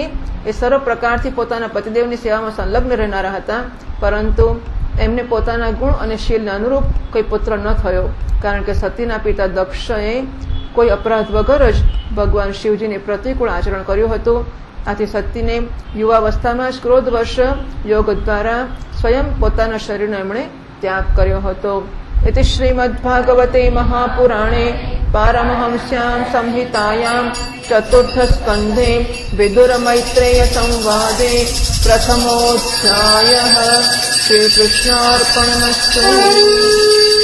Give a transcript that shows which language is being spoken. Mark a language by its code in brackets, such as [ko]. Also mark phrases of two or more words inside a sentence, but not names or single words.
[gu] એ સર્વ પ્રકારથી પોતાના પતિદેવની સેવામાં સંલગ્ન રહેનારા હતા, પરંતુ એમને પોતાના ગુણ અને શીલને અનુરૂપ કોઈ પુત્ર ન થયો, કારણ કે સતીના પિતા દક્ષએ કોઈ અપરાધ વગર જ ભગવાન શિવજીને પ્રતિકૂળ આચરણ કર્યું હતું. આથી સતીને યુવાવસ્થામાં જ ક્રોધવશ યોગ દ્વારા સ્વયં પોતાના શરીરનો એમણે ત્યાગ કર્યો હતો. [sa] इति श्रीमद्भागवते महापुराणे पारमहंस्यां संहितायां चतुर्थस्कन्धे विदुरमैत्रेयसंवादे प्रथमोऽध्यायः. श्रीकृष्णार्पणमस्तु.